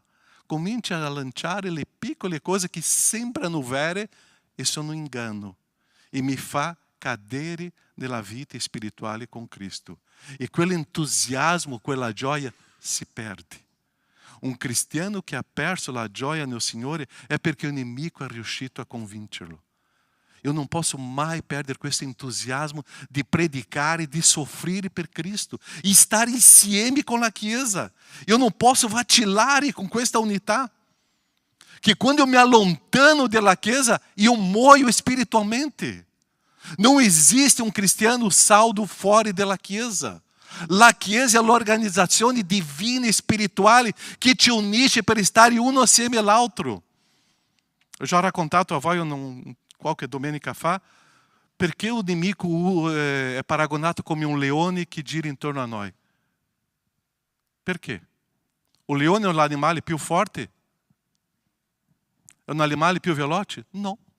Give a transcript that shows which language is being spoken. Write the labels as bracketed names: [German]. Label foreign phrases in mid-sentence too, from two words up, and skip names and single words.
[Italian] Cominci a lanciare le piccole cose che sembrano vere e sono inganno. E mi fa cadere nella vita spirituale con Cristo. E quell'entusiasmo, quella gioia si perde. Un cristiano che ha perso la gioia nel Signore è perché il nemico è riuscito a convincerlo. [Portuguese] Eu não posso [Italian] mai perdere questo entusiasmo di predicare, di soffrire per Cristo e estar insieme [Portuguese] com a [Italian] Chiesa. [Portuguese] Eu não posso vacilare com [Italian] questa unità. [Portuguese] Que quando eu me allontano [Italian] della Chiesa, [Portuguese] eu muoio espiritualmente. Não existe um [Italian] cristiano saldo [Portuguese] fora [Italian] della Chiesa. La Chiesa è l'organizzazione divina e spirituale che ti unisce per stare uno assieme all'altro. [Portuguese] Eu já [Italian] raccontato a voi qualche domenica fa, perché o nemico è paragonato come un leone che gira intorno a noi? Perché? O leone è l'animale più forte? È un animale più veloce? No.